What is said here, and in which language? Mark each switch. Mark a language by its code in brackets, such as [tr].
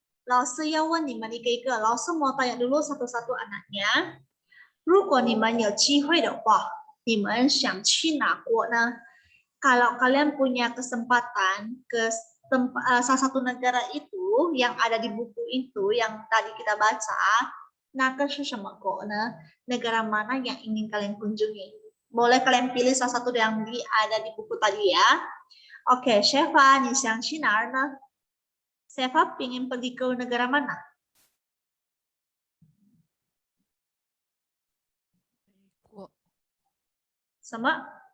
[zh] 老师要问你们一个一个，老师 [id] mau tanya dulu satu-satu anaknya. [zh] 如果你们有机会的话，你们想去哪国呢？ [id] Kalau kalian punya kesempatan ke salah satu negara itu yang ada di buku itu yang tadi kita baca, nah ke negara mana yang ingin kalian kunjungi? Boleh kalian pilih salah satu yang ada di buku tadi ya. [zh] Oke, Shefa, 你想去哪儿呢？ [id] Shefa ingin pergi ke negara mana? [zh] 什么？